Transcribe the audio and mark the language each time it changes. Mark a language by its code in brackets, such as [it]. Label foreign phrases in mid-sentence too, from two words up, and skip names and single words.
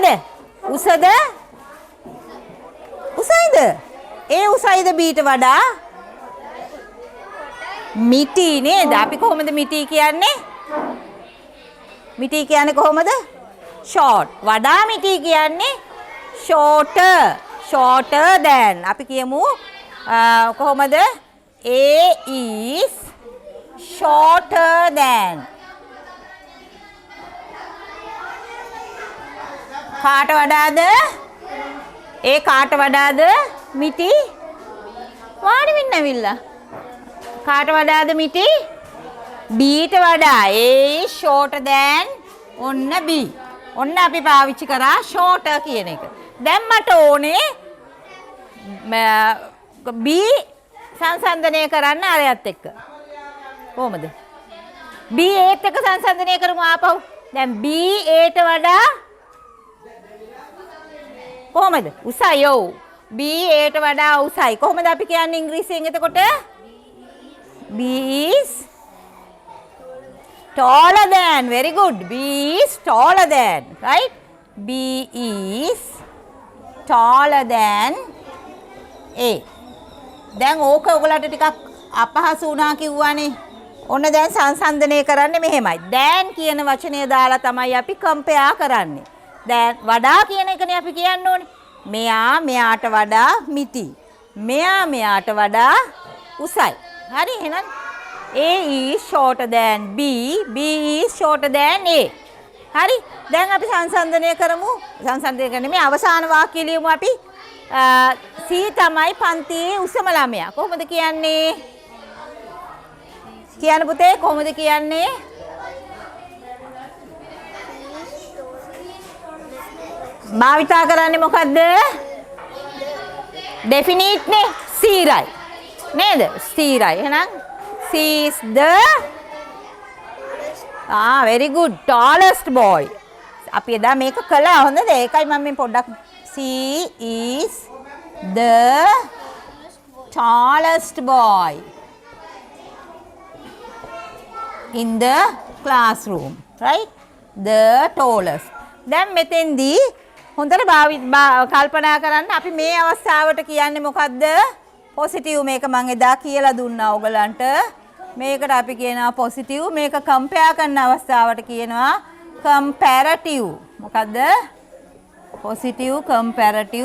[si] උසද? උසයිද? A උසයිද Bට වඩා? මිටි නේද? අපි කොහොමද මිටි කියන්නේ? මිටි කියන්නේ කොහොමද? short. වඩා මිටි කියන්නේ [en] shorter than. [si] අපි කියමු කොහොමද? [en] A is shorter than. [si] කාට වඩාද? A කාට වඩාද? මිටි වාඩි වෙන්න ඇවිල්ලා. කාට වඩාද මිටි? Bට වඩා. [en] A is shorter than [si] ඔන්න B. ඔන්න අපි පාවිච්චි කරා shorter කියන එක. දැන් මට ඕනේ B සංසන්දනය කරන්න අරයත් එක්ක. කොහොමද? B ඒත් එක්ක සංසන්දනය කරමු ආපහු. දැන් B Aට වඩා කොහොමද? උසයි. ඔව්. B Aට වඩා උසයි. කොහොමද අපි කියන්නේ ඉංග්‍රීසියෙන් එතකොට? [en] B is taller than. Very good. B is taller than. Right? B is taller than A. [si] දැන් ඕක ඔයගලට ටිකක් අපහසු වුණා කිව්වනේ. ඔන්න දැන් සංසන්දනය කරන්නේ මෙහෙමයි. දැන් කියන වචනය දාලා තමයි අපි කම්පෙයා කරන්නේ. දැන් වඩා කියන එකනේ අපි කියන්න ඕනේ. මෙයා මෙයාට වඩා මිටි. මෙයා මෙයාට වඩා උසයි. හරි එහෙනම් [en] A is shorter than B, B is shorter than A. [si] හරි. දැන් අපි සංසන්දනය කරමු. සංසන්දනය කරන්නේ මේ අවසාන වාක්‍යය ලියමු අපි. C තමයි පන්තියේ උසම ළමයා. කොහොමද කියන්නේ? කියන්න පුතේ කොහොමද කියන්නේ? භාවිතා කරන්නේ මොකද්ද? definite නේ. ස්ථිරයි. නේද? ස්ථිරයි. එහෙනම් [en] C is the very good tallest boy. [si] අපි එදා මේක කළා හොඳද? ඒකයි මම මේ පොඩ්ඩක් [en] C is the tallest boy in the classroom, right? The tallest. [si] දැන් මෙතෙන්දී හොඳට කල්පනා කරන්න අපි මේ අවස්ථාවට කියන්නේ මොකද්ද? පොසිටිව් මේක මම එදා කියලා දුන්නා ඔයගලන්ට. මේකට අපි කියනවා පොසිටිව්. මේක කම්පෙයා කරන අවස්ථාවට කියනවා කම්පැරටිව්. මොකද්ද? [en] positive comparative.